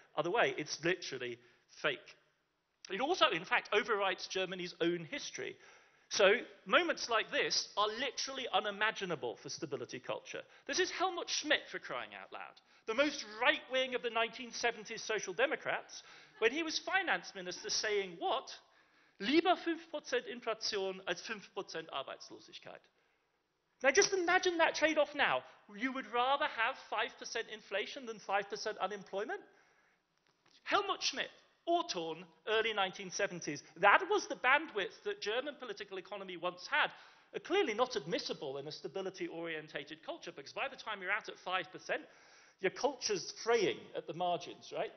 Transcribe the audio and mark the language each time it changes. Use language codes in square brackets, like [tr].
[en] Other way, it's literally fake. It also, in fact, overwrites Germany's own history. So moments like this are literally unimaginable for stability culture. This is Helmut Schmidt, for crying out loud, the most right-wing of the 1970s Social Democrats, when he was finance minister, saying what? [de] Lieber 5% Inflation als 5% Arbeitslosigkeit. [en] Now just imagine that trade-off now. You would rather have 5% inflation than 5% unemployment? Helmut Schmidt, Orton, early 1970s. That was the bandwidth that German political economy once had. Clearly not admissible in a stability-orientated culture, because by the time you're out at 5%, your culture's fraying at the margins, right?